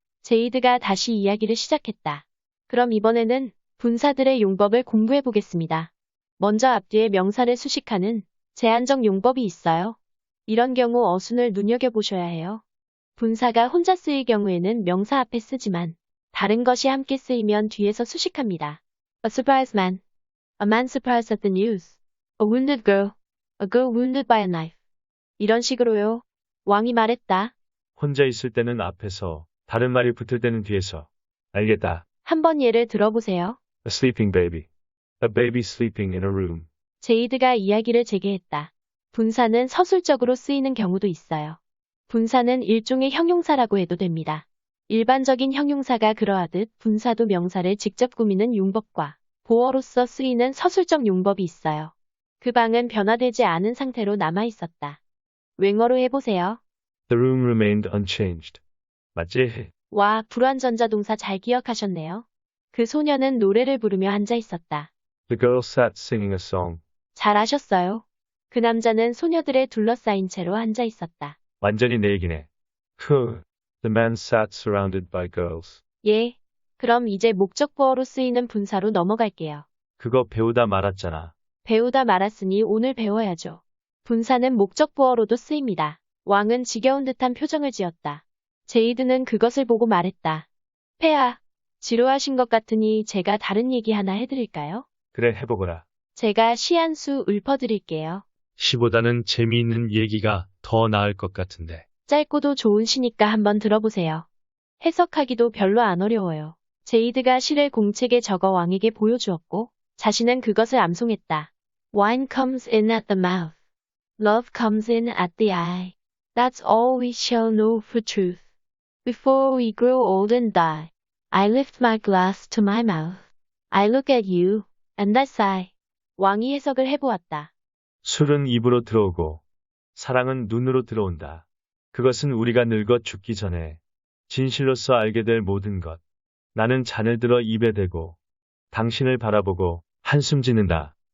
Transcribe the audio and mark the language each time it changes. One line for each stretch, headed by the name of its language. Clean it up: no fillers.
Korean: 제이드가 다시 이야기를 시작했다. 그럼 이번에는 분사들의 용법을 공부해 보겠습니다. 먼저 앞뒤에 명사를 수식하는 제한적 용법이 있어요. 이런 경우 어순을 눈여겨보셔야 해요. 분사가 혼자 쓰일 경우에는 명사 앞에 쓰지만 다른 것이 함께 쓰이면 뒤에서 수식합니다.
English: A surprised man. A man surprised at the news. A wounded girl. A girl wounded by a knife.
Korean: 이런 식으로요. 왕이 말했다. 혼자 있을 때는 앞에서, 다른 말이 붙을 때는 뒤에서. 알겠다. 한번 예를 들어보세요.
English: A sleeping baby. A baby sleeping in a room.
Korean: 제이드가 이야기를 재개했다. 분사는 서술적으로 쓰이는 경우도 있어요. 분사는 일종의 형용사라고 해도 됩니다. 일반적인 형용사가 그러하듯 분사도 명사를 직접 꾸미는 용법과 보어로서 쓰이는 서술적 용법이 있어요. 그 방은 변화되지 않은 상태로 남아 있었다. 웽어로 해보세요.
English: The room remained unchanged.
Korean: 맞지? 와, 불완전자 동사 잘 기억하셨네요. 그 소녀는 노래를 부르며 앉아 있었다.
English: The girl sat singing a song.
Korean: 잘 아셨어요. 그 남자는 소녀들에 둘러싸인 채로 앉아 있었다. 완전히 내 얘기네.
English: The man sat surrounded by girls.
Korean: 예. 그럼 이제 목적보어로 쓰이는 분사로 넘어갈게요. 그거 배우다 말았잖아. 배우다 말았으니 오늘 배워야죠. 분사는 목적보어로도 쓰입니다. 왕은 지겨운 듯한 표정을 지었다. 제이드는 그것을 보고 말했다. 폐하, 지루하신 것 같으니 제가 다른 얘기 하나 해드릴까요? 그래, 해보거라. 제가 시 한 수 읊어드릴게요. 시보다는 재미있는 얘기가 더 나을 것 같은데. 짧고도 좋은 시니까 한번 들어보세요. 해석하기도 별로 안 어려워요. 제이드가 시를 공책에 적어 왕에게 보여주었고 자신은 그것을 암송했다.
English: Wine comes in at the mouth. Love comes in at the eye. That's all we shall know for truth. Before we grow old and die. I lift my glass to my mouth. I look at you, and I sigh.
Korean: 왕이 해석을 해보았다. 술은 입으로 들어오고, 사랑은 눈으로 들어온다. 그것은 우리가 늙어 죽기 전에 진실로서 알게 될 모든 것. 나는 잔을 들어 입에 대고 당신을 바라보고 한숨 짓는다.